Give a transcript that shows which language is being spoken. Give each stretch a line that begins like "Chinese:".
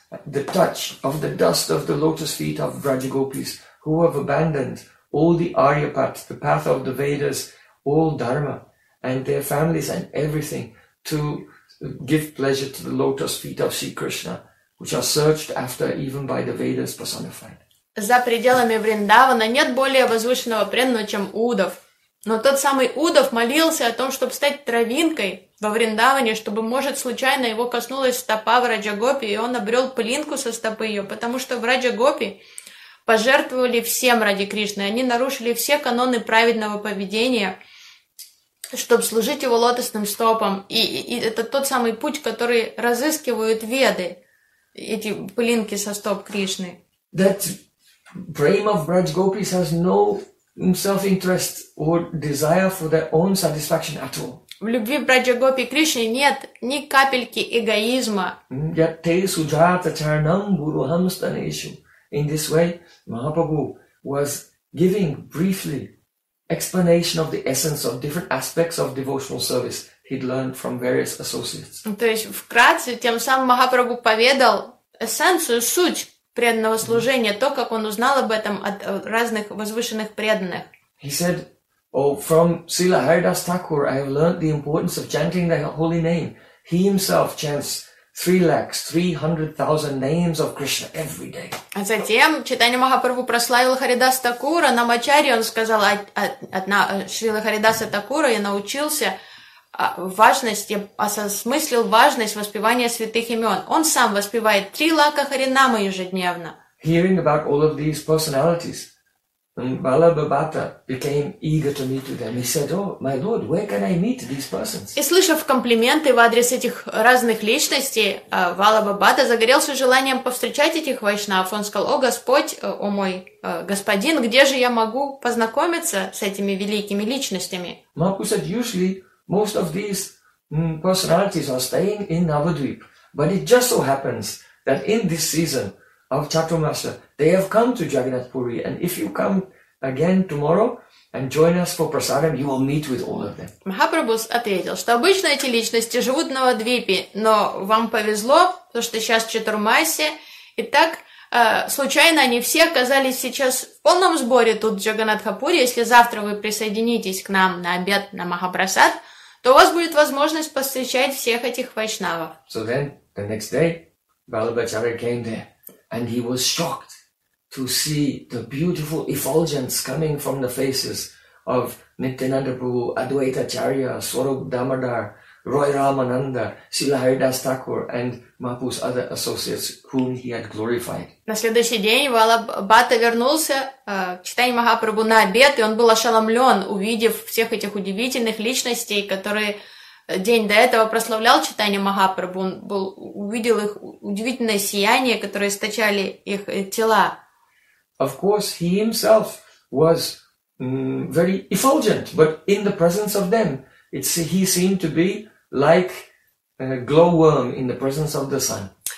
English: the touch of the dust of the lotus feet of Vrajagopis who have abandoned all the Arya path, the path of the Vedas, all Dharma, and their families and everything, to give pleasure to the lotus feet of Sri Krishna, which are searched after even by the Vedas personified.
Russian: За пределами Вриндавана нет более возвышенного преданного, чем Удав. Но тот самый Удав молился о том, чтобы стать травинкой во Вриндаване, чтобы, может, случайно его коснулась стопа Враджа Гопи, и он обрел пылинку со стопы ее, потому что Враджа Гопи пожертвовали всем ради Кришны. Они нарушили все каноны праведного поведения, чтобы служить его лотосным стопам. И это тот самый путь, который разыскивают веды, эти пылинки со стоп Кришны.
English: That prema of Braj Gopis has no self-interest or desire for their own satisfaction at all.
Russian: В любви Браджа Гопи Кришне нет ни капельки эгоизма.
Sanskrit: Yet te sujata charanam buruham staneshu.
English: In this way, Mahaprabhu was giving briefly explanation of the essence of different aspects of devotional service he'd learned from various associates.
Russian: То есть вкратце тем самым Махапрабху поведал эссенцию, суть преданного служения, то, как он узнал об этом от разных возвышенных преданных.
English: He said, "Oh, from Srila Haridas Thakur, I have learned the importance of chanting the holy name. He himself chants 300,000 names of Krishna every day."
Russian: А затем читание Махапрабху прославил Харидас Такура, намачари, он сказал, Шрила Харидаса Такура, я научился важности, осмыслил важность воспевания святых имен. Он сам воспевает 3 лакха харинама ежедневно.
English: Hearing about all of these personalities, Balababata became eager to meet with them. He said, "Oh, my lord, where can I meet these persons?"
Russian: И слышав комплименты в адрес этих разных личностей, Балабабата загорелся желанием повстречать этих вайшнав. Он сказал, "О, Господь, о мой господин, где же я могу познакомиться с этими великими личностями?"
English: Mahaprabhu said, "Usually, most of these personalities are staying in Navadvip, but it just so happens that in this season of Chaturmasa, they have come to Jagannath Puri, and if you come again tomorrow and join us for prasadam, you will meet with all of them."
Russian: Махапрабху ответил, что обычно эти личности живут в Навадвипе, но вам повезло, потому что сейчас Чатурмасе, и так случайно они все оказались сейчас в полном сборе тут в Джаганатхапуре. Если завтра вы присоединитесь к нам на обед на Махапрасад, то у вас будет возможность повстречать всех этих вайшнавов.
English: So then, the next day, Balabhacharya came there. And he was shocked to see the beautiful effulgence coming from the faces of Nityananda Prabhu, Advaita Acharya, Swarup Damodar, Roy Ramananda, Srila Haridas Thakur, and Mahaprabhu's other associates, whom he had glorified.
Russian: На следующий день Валабхата вернулся к читанию Махапрабху на обед, и он был ошеломлен, увидев всех этих удивительных личностей, которые день до этого прославлял читание Махапрабху, он был, увидел их удивительное сияние, которое источали их тела.
English: Of course, he himself was very effulgent, but in the presence of them, he seemed to be like a glowworm in the presence of the sun.